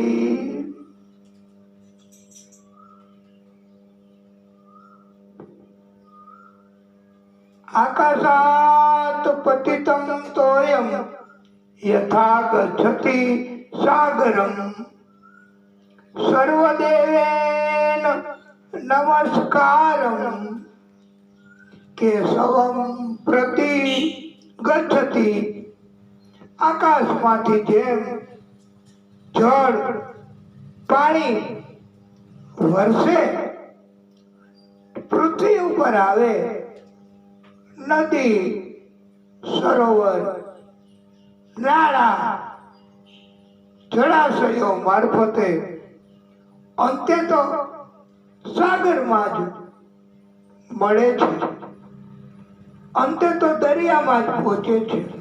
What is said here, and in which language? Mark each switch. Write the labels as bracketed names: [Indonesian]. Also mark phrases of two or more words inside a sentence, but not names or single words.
[Sanskrit] आकाशात् पतितं तोयं यथा गच्छति सागरं सर्वदेवेन नमस्कारं केशवं प्रति गच्छति। [Gujarati] आकाशમાંથી જેમ જળ પાણી વરસે પૃથ્વી ઉપર આવે, નદી સરોવર નાળા જળાશયો મારફતે અંતે તો સાગરમાં જ મળે છે, અંતે તો દરિયામાં જ પહોંચે છે.